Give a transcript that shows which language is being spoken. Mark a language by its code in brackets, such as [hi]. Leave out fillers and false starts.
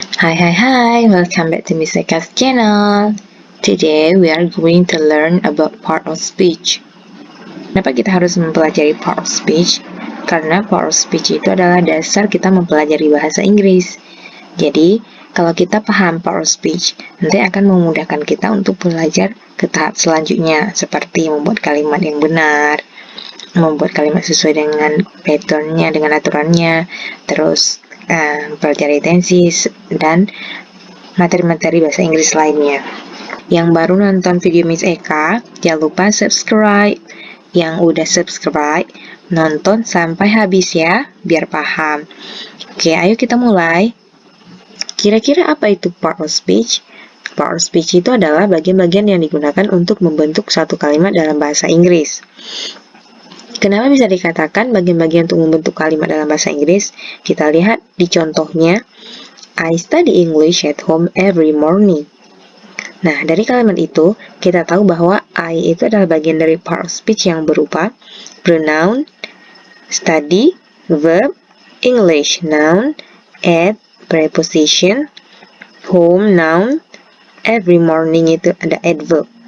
[en] Hi, welcome back to Miss Eka's channel. Today we are going to learn about part of speech. [id] Kenapa kita harus mempelajari part of speech? Karena part of speech itu adalah dasar kita mempelajari bahasa Inggris. Jadi, kalau kita paham part of speech, nanti akan memudahkan kita untuk belajar ke tahap selanjutnya, seperti membuat kalimat yang benar, membuat kalimat sesuai dengan patternnya, dengan aturannya, terus pelajari tenses dan materi-materi bahasa Inggris lainnya. Yang baru nonton video Miss Eka, jangan lupa subscribe. Yang udah subscribe, nonton sampai habis ya, biar paham. Oke, ayo kita mulai. Kira-kira apa itu part of speech? Part of speech itu adalah bagian-bagian yang digunakan untuk membentuk satu kalimat dalam bahasa Inggris. Kenapa bisa dikatakan bagian-bagian untuk membentuk kalimat dalam bahasa Inggris? Kita lihat di contohnya, [en] I study English at home every morning. [id] Nah, dari kalimat itu, kita tahu bahwa I itu adalah bagian dari part of speech yang berupa pronoun, study, verb, English, noun, at, preposition, home, noun, every morning itu ada adverb.